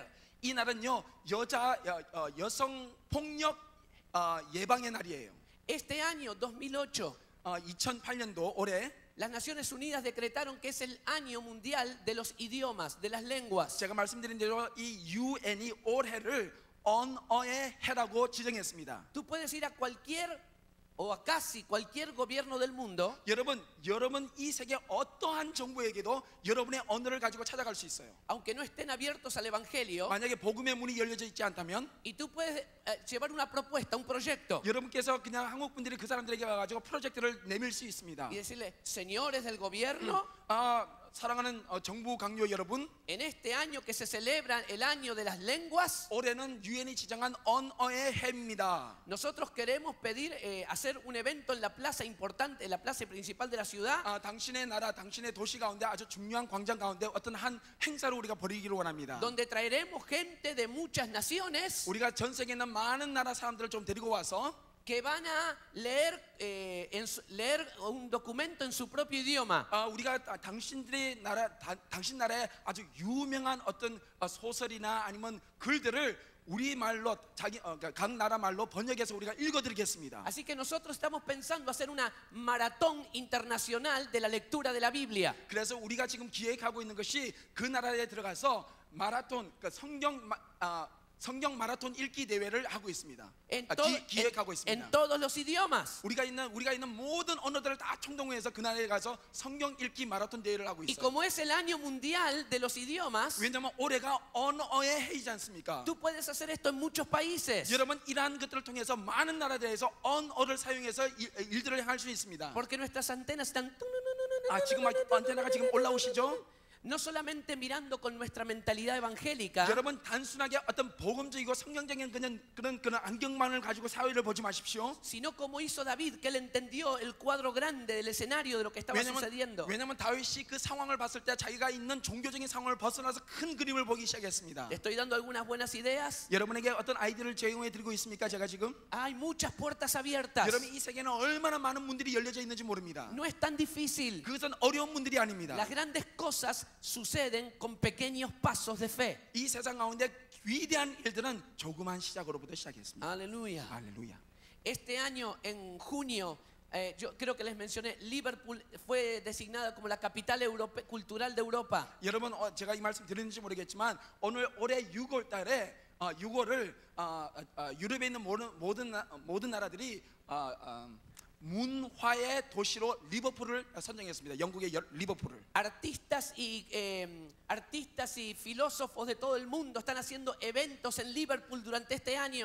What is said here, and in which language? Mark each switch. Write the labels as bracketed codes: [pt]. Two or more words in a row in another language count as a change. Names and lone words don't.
[ko] 이 날은요 여성 폭력 예방의 날이에요. [es] Este año 2008 [ko] 2008년도 올해 [es] las Naciones Unidas decretaron que es el año mundial de los idiomas, de las lenguas. [ko] 제가 말씀드린 대로 이 유엔이 올해를 언어의 해라고 지정했습니다. [es] Tú puedes ir a cualquier o a casi cualquier gobierno del mundo. [ko] 여러분 이 세계 어떠한 정부에게도 여러분의 언어를 가지고 찾아갈 수 있어요. [es] Aunque no estén abiertos al evangelio. [ko] 만약에 복음의 문이 열려져 있지 않다면 [es] Y tú puedes llevar una propuesta, un proyecto. [ko] 여러분께서 그냥 한국 분들이 그 사람들에게 가지고 프로젝트를 내밀 수 있습니다. [es] Y decirle, señores del gobierno, [ko] 사랑하는 정부 강요 여러분, [es] en este año que se celebra el año de las lenguas, [ko] 올해는 유엔이 지정한 언어의 해입니다. [es] nosotros queremos pedir hacer un evento en la plaza importante, en la plaza principal de la ciudad, [ko] 당신의 나라, 당신의 도시 가운데 아주 중요한 광장 가운데 어떤 한 행사를 우리가 벌이기를 원합니다. [es] donde traeremos gente de muchas naciones [ko] 우리가 전 세계에 있는 많은 나라 사람들을 좀 데리고 와서 [es] que van a leer, leer un documento en su propio idioma. [ko] 우리가 당신들의 나라, 당신 나라의 아주 유명한 어떤 소설이나 아니면 글들을 우리 말로 각 나라 말로 번역해서 우리가 읽어드리겠습니다. [es] Así que nosotros estamos pensando hacer una maratón internacional de la lectura de la Biblia. [ko] 그래서 우리가 지금 기획하고 있는 것이 그 나라에 들어가서 마라톤, 성경 마라톤 읽기 대회를 하고 있습니다. 기획하고 있습니다. [es] En todos los idiomas. [ko] 우리가 있는 모든 언어들을 다 총동원해서 그 나라에 가서 성경 읽기 마라톤 대회를 하고 [es] Y [ko] 있어요. [es] como es el año mundial de los idiomas, [ko] 왜냐하면 올해가 언어의 해이지 않습니까? [es] tú puedes hacer esto en muchos países. [ko] 여러분, 이러한 것들을 통해서 많은 나라들에서 언어를 사용해서 일들을 할 수 있습니다. [es] Porque nuestras antenas están [ko] 지금 안테나가 지금 올라오시죠? [es] no solamente mirando con nuestra mentalidad evangélica, [ko] 여러분, 단순하게 어떤 복음적이고 성경적인 그런 안경만을 가지고 사회를 보지 마십시오. [es] sino como hizo David, que él entendió el cuadro grande del escenario de lo que estaba sucediendo. [ko] 왜냐면 다윗이 그 상황을 봤을 때 자기가 있는 종교적인 상황을 벗어나서 큰 그림을 보기 시작했습니다. [es] Le estoy dando algunas buenas ideas. [ko] 여러분에게 어떤 아이디어를 제공해 드리고 있습니까? 제가 지금 [es] Hay muchas puertas abiertas. [ko] 여러분, 이 세계는 얼마나 많은 문들이 열려져 있는지 모릅니다. [es] No es tan difícil. [ko] 그것은 어려운 문들이 아닙니다. [es] Las grandes cosas suceden con pequeños pasos de fe. [ko] 이 세상 가운데 위대한 일들은 조그만 시작으로부터 시작했습니다. [es] Aleluya. [ko] 할렐루야. [es] Este año, en junio, yo creo que les mencioné, Liverpool fue designada como la capital cultural de Europa. [ko] 여러분, 제가 이 말씀 드렸는지 모르겠지만 올해 6월 달에 6월을 유럽에 있는 모든 나라들이 문화의 도시로 리버풀을 선정했습니다. 영국의 리버풀을. [es] Artistas y filósofos de todo el mundo están haciendo eventos en Liverpool durante este año.